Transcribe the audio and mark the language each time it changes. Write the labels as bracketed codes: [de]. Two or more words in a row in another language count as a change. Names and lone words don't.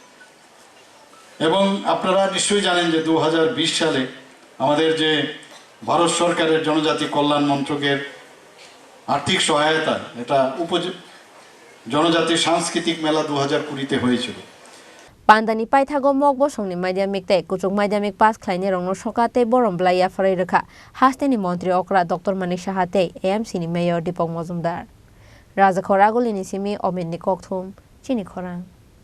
[bn] এবং আপনারা নিশ্চয়ই জানেন যে 2020 সালে আমাদের যে ভারত সরকারের জনজাতি কল্যাণ মন্ত্রকের আর্থিক সহায়তা এটা জনজাতি সাংস্কৃতিক মেলা 2020-তে হয়েছিল [trp] Pandani paithago mok Bosongni Madhyamik te kuchuk Madhyamik pass khlaini rongno sokate borom blaya farai rekha hasteni Montri Okra Dr. Manik Shahate AMC ni Mayor Dipok Mozumdar Raja Khoraguli ni simi Omen ni Kokthum Chini Khorang